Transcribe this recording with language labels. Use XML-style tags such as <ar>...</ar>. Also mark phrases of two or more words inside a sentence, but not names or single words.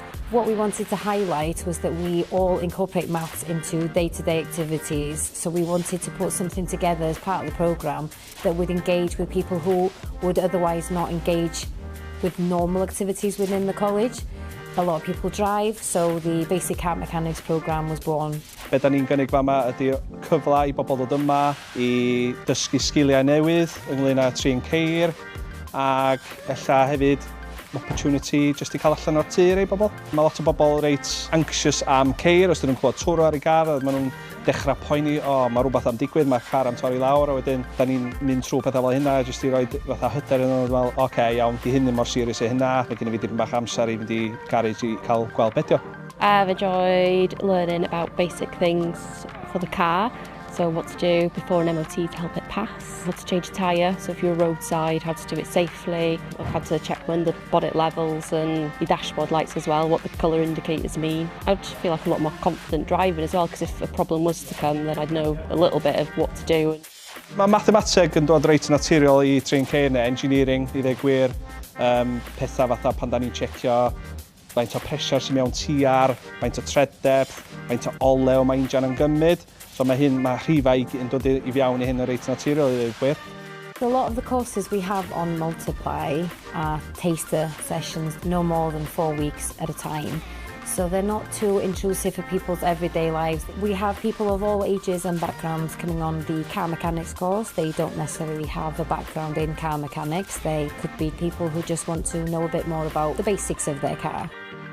<en>What we wanted to highlight was that we all incorporate maths into day-to-day activities, so we wanted to put something together as part of the programme that would engage with people who would otherwise not engage with normal activities within the college. A lot of people drive, so the Basic Car Mechanics programme was born.</en> <cy>Be da ni'n gynnig fama ydy cyfle i bobl ddod yma i dysgu sgiliau newydd ynglŷn â trin ceir ac ella hefyd opportunity jyst i cael allan o'r tŷ rei bobl. Mae lot o bobl reit anxious am ceir, os dyn nhw'n clywed twrw ar ei gar, maen nhw'n dechrau poeni, mae rhywbeth am digwydd, mae'r car am torri lawr, a wedyn da ni'n mynd trwy pethau fel hynna, jyst i roi fatha hyder yn nhw'n fel, oce, iawn, di hyn ddim mor serious i hynna, mae gen i fi dipyn bach amser i fynd i garage i cael gweld bedio.</cy> <en>I've enjoyed learning about basic things for the car. So what to do before an MOT to help it pass, how to change a tyre, so if you're roadside, how to do it safely. I've had to check when the bonnet levels and the dashboard lights as well, what the colour indicators mean. I'd feel like a lot more confident driving as well, because if a problem was to come, then I'd know a little bit of what to do.</en> <cy>Mae mathemateg yn dod reit naturiol i trin ceir neu engineering, i ddweud gwir, pethau fatha pan da ni'n checio faint o pressure sy'n mewn tiar, faint o</cy> <en>tread depth,</en> <cy>faint o olew mae injan yn gymryd. So mae rhifau yn dod i fewn i hyn yn reit naturiol i ddweud gwir.</cy> <en>A lot of the courses we have on Multiply are taster sessions, no more than 4 weeks at a time. So they're not too intrusive for people's everyday lives. We have people of all ages and backgrounds coming on the car mechanics course. They don't necessarily have a background in car mechanics. They could be people who just want to know a bit more about the basics of their car.</en>